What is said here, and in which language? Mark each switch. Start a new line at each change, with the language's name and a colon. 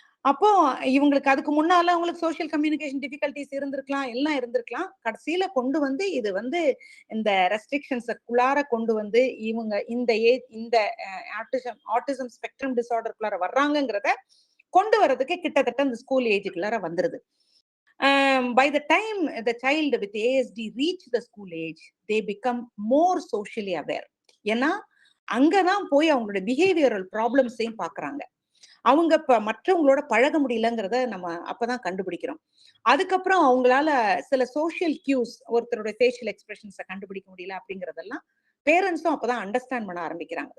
Tamil: அப்போ இவங்களுக்கு அதுக்கு முன்னால அவங்களுக்கு சோசியல் கம்யூனிகேஷன் டிஃபிகல்டிஸ் இருந்திருக்கலாம், எல்லாம் இருந்திருக்கலாம். கடைசியில கொண்டு வந்து இது வந்து இந்த ரெஸ்ட்ரிக்ஷன்ஸுக்குள்ளார கொண்டு வந்து இவங்க இந்த ஏஜ், இந்த ஆட்டிசம் ஸ்பெக்ட்ரம் டிசார்டருக்குள்ளார வர்றாங்கிறத கொண்டு வர்றதுக்கு கிட்டத்தட்ட இந்த ஸ்கூல் ஏஜுக்குள்ளார வந்துருது.
English: By the time the child with ASD reach the school age, they become more socially aware.
Tamil: ஏன்னா அங்கதான் போய் அவங்களோட பிஹேவியரல் ப்ராப்ளம்ஸையும் பாக்குறாங்க. அவங்க மற்றவங்களோட பழக முடியலங்கிறத நம்ம அப்பதான் கண்டுபிடிக்கிறோம். அதுக்கப்புறம் அவங்களால சில சோசியல் கியூஸ், ஒருத்தரோட ஃபேஷியல் எக்ஸ்பிரஷன்ஸை கண்டுபிடிக்க முடியல அப்படிங்கறதெல்லாம் பேரண்ட்ஸும் அப்பதான் அண்டர்ஸ்டாண்ட் பண்ண ஆரம்பிக்கிறாங்க.